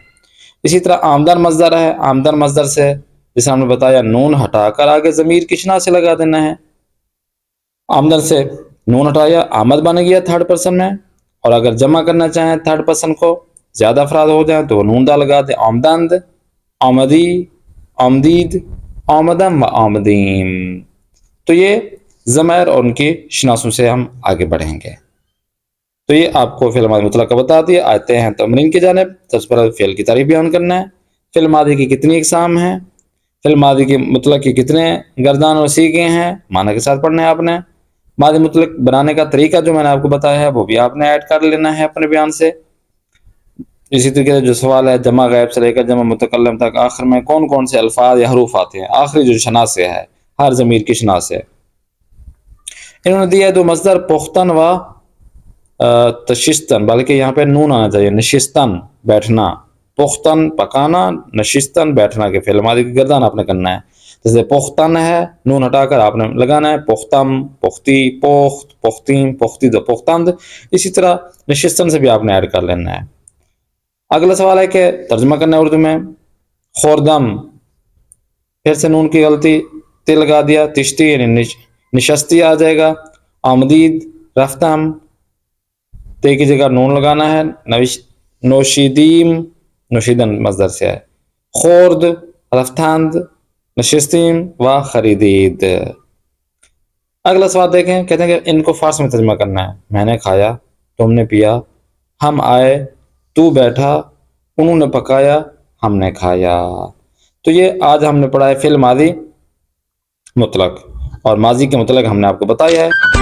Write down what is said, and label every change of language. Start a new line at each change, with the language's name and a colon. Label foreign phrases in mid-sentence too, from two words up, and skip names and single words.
Urdu: اسی طرح آمدن مصدر ہے. آمدن مصدر سے جیسے ہم نے بتایا نون ہٹا کر آگے ضمیر کی شناسیں لگا دینا ہے. آمدن سے نون ہٹایا، آمد بن گیا
English: third person
Urdu: میں. اور اگر جمع کرنا چاہیں
English: third person
Urdu: کو، زیادہ افراد ہو جائیں تو نون دا لگا دیں،
Persian: آمدند، آمدی، آمدید، آمدم و آمدیم.
Urdu: تو یہ ضمائر اور ان کی شناسوں سے ہم آگے بڑھیں گے. تو یہ آپ کو فعل ماضی مطلق کا بتا دیا. آتے ہیں تمرین کی جانب. سب سے پہلے فعل کی تعریف بیان کرنا ہے. فعل ماضی کی کتنی اقسام ہیں، فعل ماضی کی مطلق کی کتنے گردان و سیغے ہیں، معنی کے ساتھ پڑھنا ہے آپ نے. ماضی مطلق بنانے کا طریقہ جو میں نے آپ کو بتایا ہے وہ بھی آپ نے ایڈ کر لینا ہے اپنے بیان سے. اسی طریقے سے جو سوال ہے جمع غائب سے لے کر جمع متکلم تک، آخر میں کون کون سے الفاظ یا حروف آتے ہیں، آخری جو شناسے ہے ہر ضمیر کی شناسے. انہوں نے دیا ہے دو مصدر،
Persian: پختن و تشستن،
Urdu: بلکہ یہاں پہ نون آنا چاہیے، نشستن بیٹھنا، پختن پکانا، نشستن بیٹھنا، کے فعل ماضی کی گردان آپ نے کرنا ہے. جیسے پختن ہے، نون ہٹا کر آپ نے لگانا ہے
Persian: پختم، پختی، پخت، پختیم، پختی دو پختند.
Urdu: اسی طرح نشستن سے بھی آپ نے ایڈ کر لینا ہے. اگلا سوال ہے کہ ترجمہ کرنا ہے اردو میں. خوردم، پھر سے نون کی غلطی تے لگا دیا، تشتی یعنی نشستی آ جائے گا.
Persian: آمدید رفتم،
Urdu: تے کی جگہ نون لگانا ہے. نوشیدیم، نوشیدن مصدر سے ہے.
Persian: خورد رفتند، نشستیم و خریدید.
Urdu: اگلا سوال دیکھیں، کہتے ہیں کہ ان کو فارسی میں ترجمہ کرنا ہے. میں نے کھایا، تم نے پیا، ہم آئے، تو بیٹھا، انہوں نے پکایا، ہم نے کھایا. تو یہ آج ہم نے پڑھا ہے فعل ماضی مطلق، اور ماضی کے متعلق ہم نے آپ کو بتایا ہے.